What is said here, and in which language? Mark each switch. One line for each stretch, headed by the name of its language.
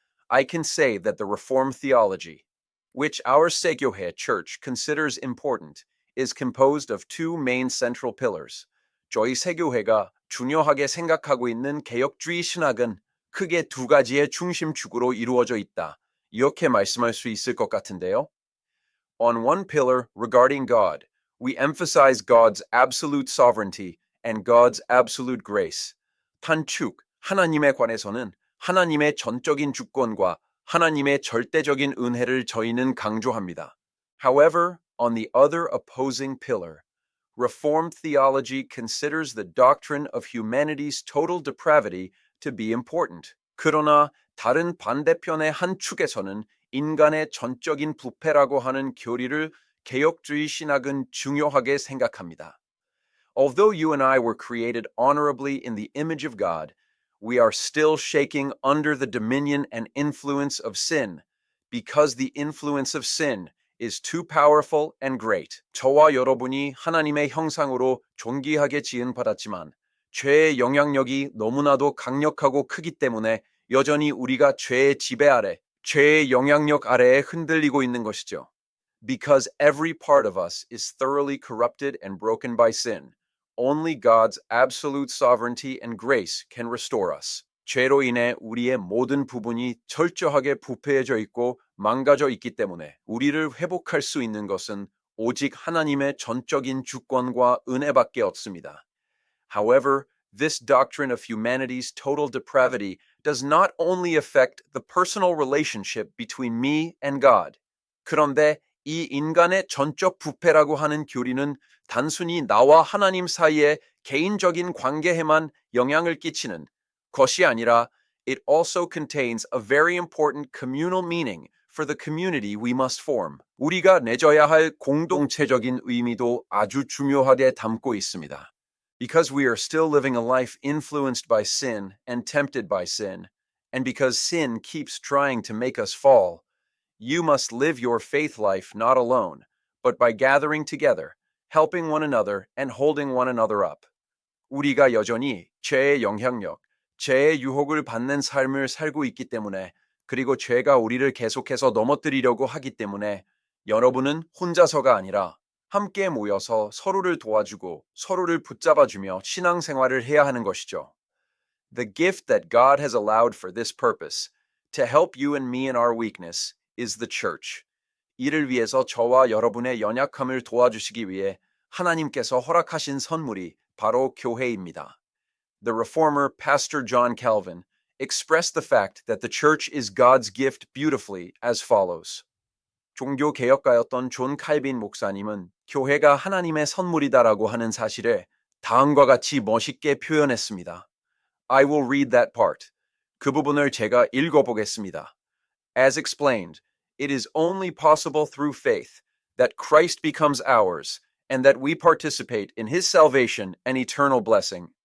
English: I can say that the Reformed theology, which our Segyohe Church considers important, is composed of two main central pillars.
Korean: 저희 세교회가 중요하게 생각하고 있는 개혁주의 신학은 크게 두 가지의 중심축으로 이루어져 있다. 이렇게 말씀할 수 있을 것 같은데요.
English: On one pillar regarding God, we emphasize God's absolute sovereignty and God's absolute grace.
Korean: 단축, 하나님에 관해서는 하나님의 전적인 주권과 하나님의 절대적인 은혜를 저희는 강조합니다.
English: However, on the other opposing pillar, Reformed theology considers the doctrine of humanity's total depravity to be important.
Korean: 그러나 다른 반대편의 한 축에서는 인간의 전적인 부패라고 하는 교리를 개혁주의 신학은 중요하게 생각합니다.
English: Although you and I were created honorably in the image of God, we are still shaking under the dominion and influence of sin, because the influence of sin is too powerful and great.
Korean: 저와 여러분이 하나님의 형상으로 존귀하게 지음받았지만 죄의 영향력이 너무나도 강력하고 크기 때문에 여전히 우리가 죄의 지배 아래, 죄의 영향력 아래에 흔들리고 있는 것이죠.
English: Because every part of us is thoroughly corrupted and broken by sin, only God's absolute sovereignty and grace can restore us.
Korean: 죄로 인해 우리의 모든 부분이 철저하게 부패해져 있고 망가져 있기 때문에 우리를 회복할 수 있는 것은 오직 하나님의 전적인 주권과 은혜밖에 없습니다.
English: However, this doctrine of humanity's total depravity does not only affect the personal relationship between me and God.
Korean: 그런데 이 인간의 전적 부패라고 하는 교리는 단순히 나와 하나님 사이의 개인적인 관계에만 영향을 끼치는 것이 아니라
English: it also contains a very important communal meaning for the community we must form.
Korean: 우리가 맺어야 할 공동체적인 의미도 아주 중요하게 담고 있습니다.
English: Because we are still living a life influenced by sin and tempted by sin, and because sin keeps trying to make us fall, you must live your faith life not alone, but by gathering together, helping one another, and holding one another up.
Korean: 우리가 여전히 죄의 영향력, 죄의 유혹을 받는 삶을 살고 있기 때문에, 그리고 죄가 우리를 계속해서 넘어뜨리려고 하기 때문에 여러분은 혼자서가 아니라 함께 모여서 서로를 도와주고 서로를 붙잡아주며 신앙생활을 해야 하는 것이죠.
English: The gift that God has allowed for this purpose, to help you and me in our weakness, is the church.
Korean: 이를 위해서 저와 여러분의 연약함을 도와주시기 위해 하나님께서 허락하신 선물이 바로 교회입니다.
English: The reformer Pastor John Calvin expressed the fact that the church is God's gift beautifully as follows.
Korean: 종교 개혁가였던 존 칼빈 목사님은 교회가 하나님의 선물이다라고 하는 사실을 다음과 같이 멋있게 표현했습니다.
English: I will read that part.
Korean: 그 부분을 제가 읽어보겠습니다.
English: As explained, it is only possible through faith that Christ becomes ours and that we participate in his salvation and eternal blessing.